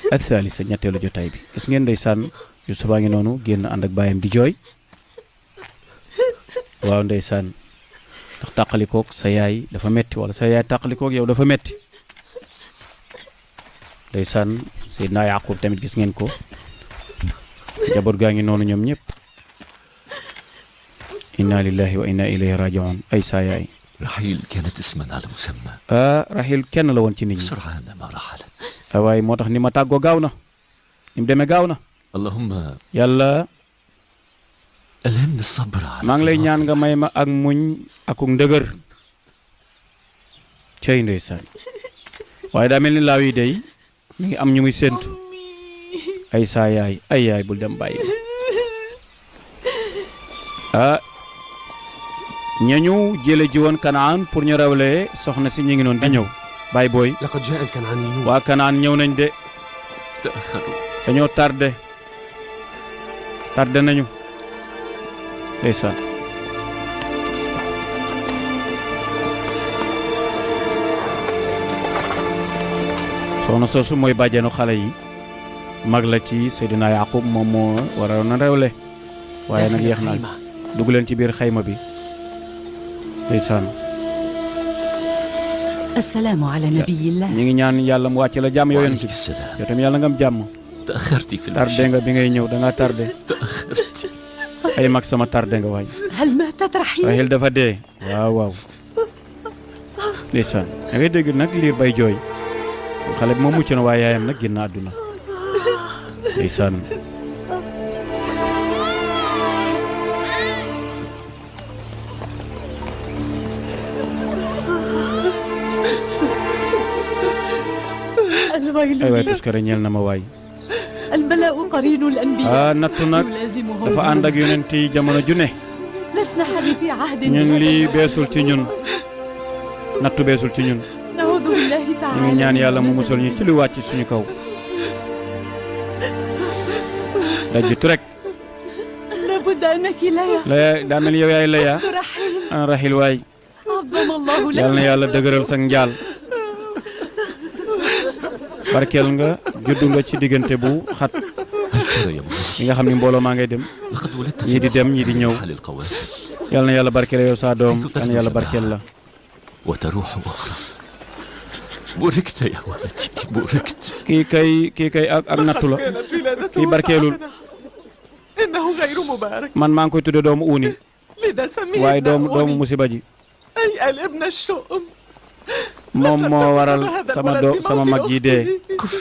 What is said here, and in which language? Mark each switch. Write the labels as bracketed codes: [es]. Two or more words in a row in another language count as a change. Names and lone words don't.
[wo] الثالثة ñetteelu jotaay bi gis ngeen ndeysaan Yuusufa ngi noonu génn ànd ak baayam di jooy waaw ndeysaan ndax tàqalikook sa yaay dafa metti wala sa yaay tàqalikook yow dafa metti ndeysaan Seydina Yaqub tamit gis ngeen ko jaboot gaa ngi noonu ñoom ñëpp [ar] إنا لله وإنا إليه راجعون [wo] ay sa yaay [ar] رحيل كانت اسما على مسمى [wo] Rahil kenn la woon ci nit ñi [ar] سرعان ما رحلت [wo] waaye moo tax ni ma tàggoo gaaw na ni mu demee gaaw na [ar] اللهم [wo] yàlla [ar] ألهمني الصبر على [wo] maa ngi lay ñaan nga may ma ak muñ akuk ndëgër cey ndeysaan waaye daa mel ni laaw yi day mi ngi am ñu muy séentu ay saa yaay ay yaay bul dem bàyyi ñañu jële ji woon Kanaan pour ñu rawlee soxna si ñu ngi noonu di ñëw baay booy [ar] لقد جاء الكنعانيون [wo] waa Kanaan ñëw nañ de [ar] تأخروا [wo] dañoo tardé nañu ndeysaan soxna soosu mooy bàjjenu xale yi mag la ci Seydina Yaqub moom moo waroon na rewle waaye nag yeex naa dugg leen ci biir xayma bi ndeysaan [ar] السلام على نبي الله [wo] ñi ngi ñaan yàlla mu wàcc la jàmm yow yonent [ar] وعليك [wo] bi [ar] السلام [wo] yow tam yàlla nga am jàmm [ar] تأخرت في [wo] tardé [ar] المشي [wo] nga bi ngay ñëw da nga tardé [ar] تأخرت [wo] ay mag sama tardé nga waay [ar] هل ماتت رحيل [wo] Rahil dafa dee waaw waaw ndeysaan da ngay dégg nag liir bay jooy xale bi moom mucc na waaye yaayam nag génn àdduna ndeysaan [ar] الويل [wo] ay waay [ar] لي [wo] tuskare ñeel na ma waay [ar] البلاء قرين الأنبياء [wo] nattu nag [ar] يلازمهم [wo] dafa ànd ak yonent yi jamono ju ne [ar] لسنا حديثي عهد [wo] ñun [ar] بهذا [wo] lii [ar] النوع. [wo] beesul ci ñun nattu beesul ci ñun [ar] نعوذ بالله [wo] ñu ngi [ar] تعالى [wo] ñaan yàlla mu [ar] من [wo] musal ñu ci lu wàcc suñu kaw dajjitu rek [ar] لابد أنك لا [wo] la daa mel yow yaay laya [ar] يحب رحيل [wo] an Rahil waay [ar] عظم الله [wo] yàlla na [ar] لك [wo] yàlla dëgëral sa njaal barkeel nga juddu nga ci diggante bu xat [ar] هل ترى يا منى [wo] yi nga xam ni mbooloo maa ngay dem [ar] لقد ولدت [wo] ñii di dem ñii di ñëw [ar] حال القوافل [wo] yàlla na yàlla barkeel yow saa doom yàlla na yàlla barkeel la [ar] وتروح أخرى بوركت يا ولدي بوركت [wo] kii kay ak nattu la kii barkeelul [ar] إنه غير مبارك [wo] man maa ngi koy tudde doomu uuni [ar] لذا سميه [wo] waaye doomu musiba ji [ar] أي الابن الشؤم [wo] moom moo waral sama mag ji dee [ar] كفي